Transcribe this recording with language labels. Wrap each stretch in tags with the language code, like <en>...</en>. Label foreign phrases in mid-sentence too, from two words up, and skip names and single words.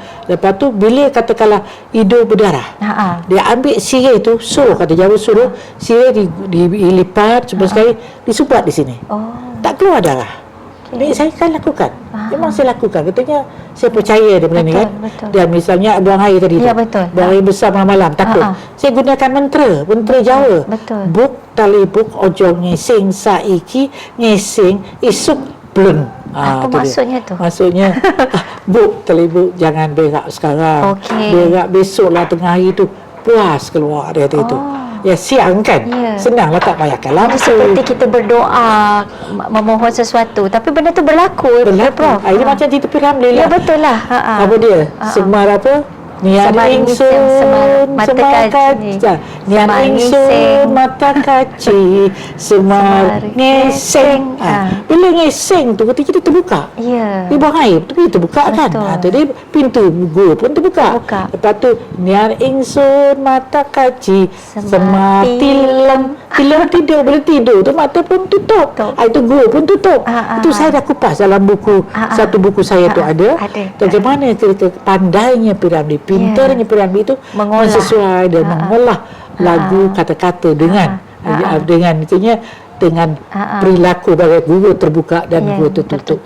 <ms>Lepas tu bila katakanlah hidung berdarah, dia ambil sirih tu, suruh kata Jawa suruh sirih dilipat sekali disubat di sini. Tak keluar darah. Ini saya kan lakukan. Memang saya lakukan. Katanya saya percaya dia benda ni kan. Dan misalnya buang air tadi tu. Buang air besar malam-malam takut. Saya gunakan mentera Jawa.</ms> <jv>Buk tali buk ojo ngesing saiki ngesing isuk bleng.</jv> <ms>Apa maksudnya tu? Maksudnya</ms> <jv>buk tali buk</jv> <ms>jangan berak sekarang. Berak besoklah tengah hari tu puas keluar dia tu. Ya siang kan, senanglah tak payahkan lampu. Seperti kita berdoa memohon sesuatu, tapi benda tu berlaku. Prof. Ini macam cerita Piramli lah. Ya betul lah. Apa dia? Semar apa?</ms> <jv>Nian ingsun mata kaci, nian ingsun mata kaci, semar ngeseng.</jv> <ms>Bila ngeseng tu ketika dia terbuka, dia buang air, tapi dia terbuka kan. Jadi pintu gua pun terbuka. Lepas tu</ms> <jv>nian ingsun mata kaci,</jv> <ms>semar tilem tidur, boleh tidur tu mata pun tutup. Itu gua pun tutup. Itu saya dah kupas dalam buku, satu buku saya tu ada. Bagaimana cerita pandainya Piramli, pintarnya Piramli itu sesuai dan mengolah lagu kata-kata dengan itunya, dengan perilaku bagi guru terbuka dan guru tertutup.</ms>